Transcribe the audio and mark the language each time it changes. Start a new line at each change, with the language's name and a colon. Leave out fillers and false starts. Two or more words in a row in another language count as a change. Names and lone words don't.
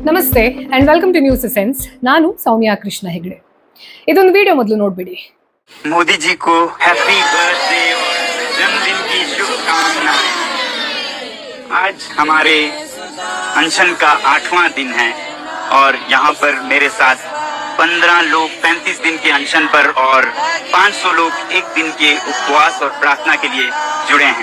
English: ನಮಸ್ತೆ and welcome to News Essence.
Kannada: ನಾನು ಸೌಮ್ಯ ಕೃಷ್ಣ ಹೆಗಡೆ. ಇದೊಂದು ವಿಡಿಯೋ ಮೊದಲು ನೋಡ್ಬಿಡಿ.
Hindi: मोदी जी को
English: happy birthday
Hindi: और जन्मदिन की शुभकामनाएं। आज हमारे अनशन का 8वां दिन है और यहाँ पर मेरे साथ 15 लोग 35 दिन के अनशन पर और 500 लोग एक दिन के उपवास और प्रार्थना के लिए जुड़े हैं।